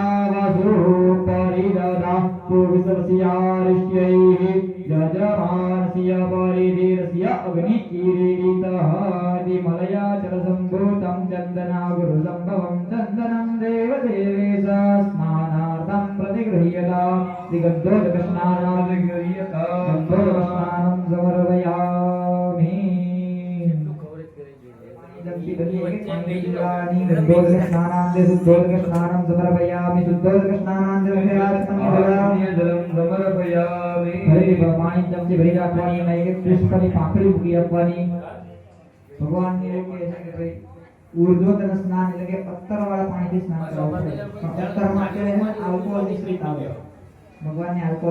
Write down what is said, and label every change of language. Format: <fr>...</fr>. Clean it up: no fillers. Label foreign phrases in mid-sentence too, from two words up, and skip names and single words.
<sa>वसु परिददा पुरुषस्यारिष्यैः यजमानस्य परिधीरस्य अग्निकिरीटः दिमलयाचलसम्भूतं चन्दनागुरुसम्भवं चन्दनं देवदेवेश स्नानार्थं प्रतिगृह्यतां दिगन्धोदकस्नानं समर्पयामि गन्धोदकस्नानान्ते शुद्धोदकस्नानं समर्पयामि शुद्धोदकस्नानान्ते जलं समर्पयामि</sa> <gu>પાણી ચમચી ભરી રાખવાની અને એક પુષ્પની પાંખડી મૂકી આપવાની ભગવાનની એવું કહે છે કે ભાઈ ઉર્ધ્વતન સ્નાન એટલે કે પત્તરવાળા પાણીથી સ્નાન કરાવવું છે પત્તરમાં છે આલ્કોહોલ મિશ્રિત આવે ભગવાનને આલ્કોહોલ</gu>